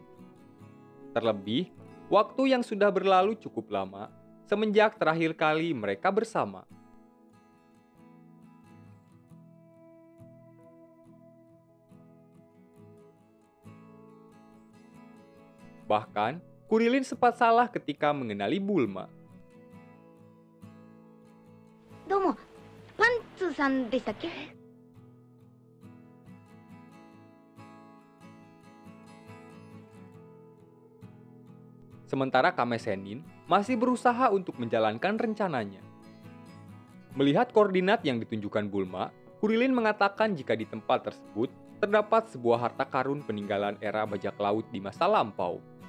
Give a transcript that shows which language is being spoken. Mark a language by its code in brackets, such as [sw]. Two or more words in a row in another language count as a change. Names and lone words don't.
[id] Terlebih, waktu yang sudah berlalu cukup lama semenjak terakhir kali mereka bersama. Bahkan, Kurilin sempat salah ketika mengenali Bulma. [ja] どうも、パンツさんでしたっけ？ [id] Sementara Kame Sennin masih berusaha untuk menjalankan rencananya. Melihat koordinat yang ditunjukkan Bulma, Kurilin mengatakan jika di tempat tersebut terdapat sebuah harta karun peninggalan era bajak laut di masa lampau.